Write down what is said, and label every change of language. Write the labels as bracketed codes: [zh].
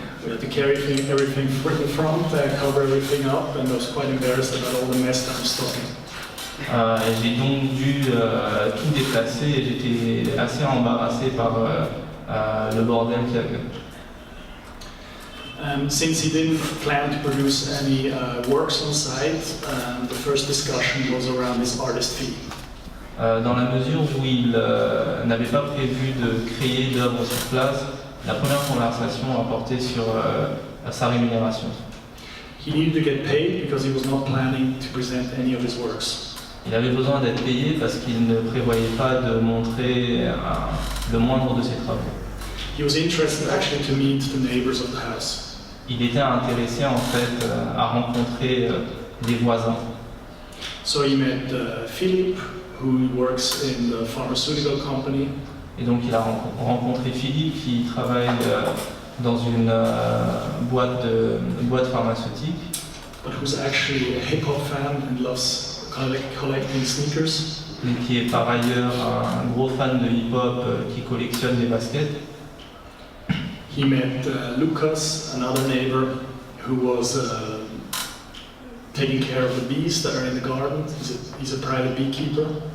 [en] We had to carry everything from the front, cover everything up, and I was quite embarrassed about all the mess that I'm stocking. [fr] J'ai donc dû tout déplacer et j'étais assez embarrassé par le bordel qu'il y avait. [en] Since he didn't plan to produce any works on site, the first discussion was around his artist fee. [fr] Dans la mesure où il n'avait pas prévu de créer d'œuvres sur place, la première conversation a porté sur sa rémunération. [en] He needed to get paid because he was not planning to present any of his works. [fr] Il avait besoin d'être payé parce qu'il ne prévoyait pas de montrer le moindre de ses travaux. [en] He was interested actually to meet the neighbors of the house. [fr] Il était intéressé en fait à rencontrer les voisins. [en] So he met Philippe, who works in the pharmaceutical company. [fr] Et donc il a rencontré Philippe qui travaille dans une boîte pharmaceutique. [en] But who's actually a hip-hop fan and loves collecting sneakers. [fr] Et qui est par ailleurs un gros fan de hip-hop qui collectionne des baskets. [en] He met Lucas, another neighbor, who was taking care of the bees that are in the garden. He's a private beekeeper.